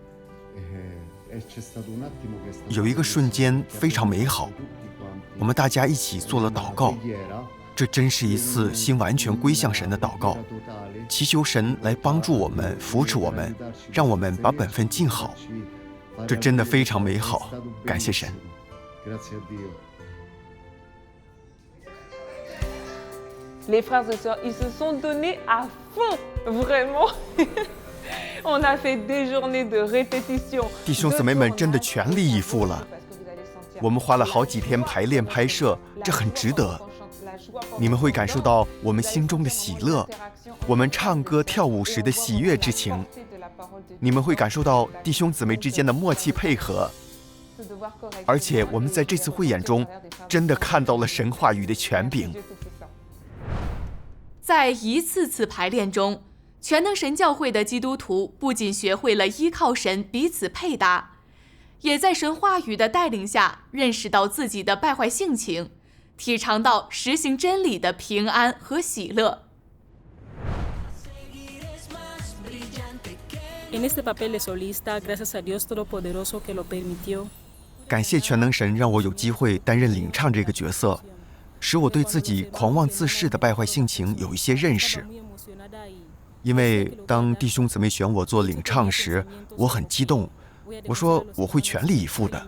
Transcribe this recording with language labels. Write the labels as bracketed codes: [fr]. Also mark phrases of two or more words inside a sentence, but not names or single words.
[zh] 有一个瞬间非常美好，我们大家一起做了祷告，这真是一次心完全归向神的祷告，祈求神来帮助我们，扶持我们，让我们把本分尽好。这真的非常美好，感谢神。 [fr] Les frères et sœurs, ils se sont donnés à fond, vraiment. On a fait des journées de répétition. [zh] 弟兄姊妹们真的全力以赴了，我们花了好几天排练拍摄，这很值得。你们会感受到我们心中的喜乐，我们唱歌跳舞时的喜悦之情。你们会感受到弟兄姊妹之间的默契配合，而且我们在这次汇演中真的看到了神话语的权柄。在一次次排练中，全能神教会的基督徒不仅学会了依靠神彼此配搭，也在神话语的带领下认识到自己的败坏性情，体尝到实行真理的平安和喜乐。 [es] En este papel de solista, gracias a Dios Todopoderoso que lo permitió. [zh] 感谢全能神让我有机会担任领唱这个角色，使我对自己狂妄自恃的败坏性情有一些认识。因为当弟兄姊妹选我做领唱时，我很激动，我说我会全力以赴的。